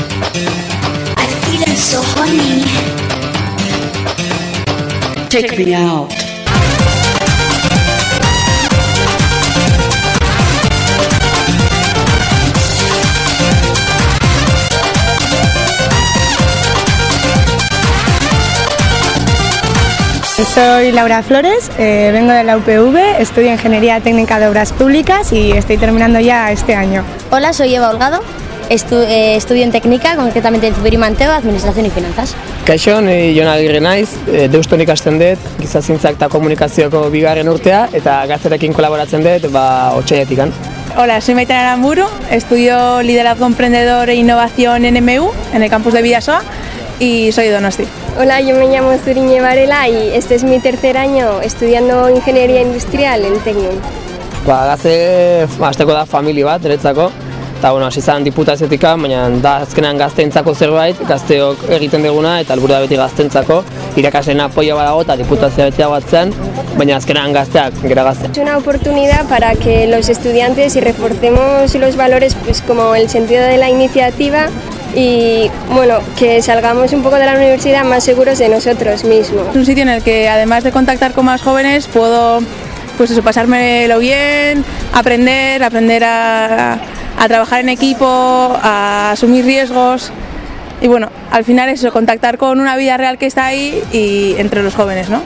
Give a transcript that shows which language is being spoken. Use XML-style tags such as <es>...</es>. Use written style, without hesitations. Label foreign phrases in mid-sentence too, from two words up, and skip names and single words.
<en>I feel so horny. Take me out.</en> <es>Soy Laura Flores, vengo de la UPV, estudio Ingeniería Técnica de Obras Públicas y estoy terminando ya este año. Hola, soy Eva Holgado, estudio en Técnica, concretamente en Zubiri Manteo, Administración y Finanzas.</es> <eu>Kaixo, ni Jon Agirre naiz, Deuston ikasten dut, gizazientzak eta komunikazioko bigarren urtea eta gazterekin kolaboratzen dut, otsailetik.</eu> <es>Hola, soy Maitana Aramburu, estudio Liderazgo Emprendedor e Innovación en MU, en el campus de Bidasoa, y soy de Donosti. Hola, yo me llamo Zuriñe Varela y este es mi tercer año estudiando Ingeniería Industrial en Tecnium.</es> <eu>Gazte, hasteko da familia bat, niretzako, eta hasi zen diputaziotik, baina da azkenean gazteentzako zerbait, gazteok egiten duguna eta helburua da beti gazteentzako, irakasleen apoio badago eta diputazioa beti dagoatzen, baina azkenean gazteak, gero gazteak.</eu> <es>Es una oportunidad para que los estudiantes y reforcemos los valores, pues como el sentido de la iniciativa, y bueno, que salgamos un poco de la universidad más seguros de nosotros mismos. Es un sitio en el que además de contactar con más jóvenes puedo pasármelo bien, aprender a trabajar en equipo, a asumir riesgos y bueno, al final eso, contactar con una vida real que está ahí y entre los jóvenes, ¿no?</es>